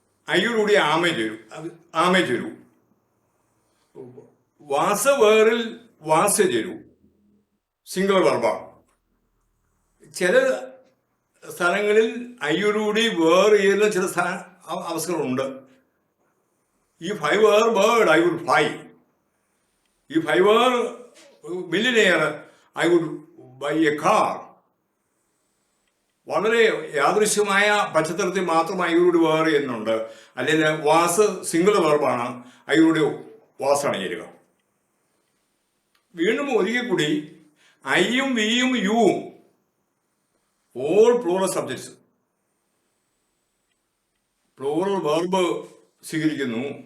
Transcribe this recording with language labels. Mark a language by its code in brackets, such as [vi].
[ml] ഐയോടുകൂടി ആമേ ചേരൂ. വാസ വേറിൽ വാസ ചേരൂ. സിംഗുലർ വെർബാണ്. ചില സ്ഥലങ്ങളിൽ ഐയോടുകൂടി വേറെ ചില അവസരങ്ങളുണ്ട്. [en] If I were a bird, I would fly. If I were a millionaire, I would buy a car. [ml] വളരെ യാദൃശ്യമായ പശ്ചാത്തലത്തിൽ മാത്രം ഐയോട് വേറെ എന്നുണ്ട്. അല്ലെങ്കിൽ വാസ് സിംഗുലർ വെർബാണ്, ഐയോട് വാസാണ് ചേരുക. വീണ്ടും ഒരിക്കൽ കൂടി ഐയും വിയും യുവും [en] all plural subjects plural verb [ml] സ്വീകരിക്കുന്നു.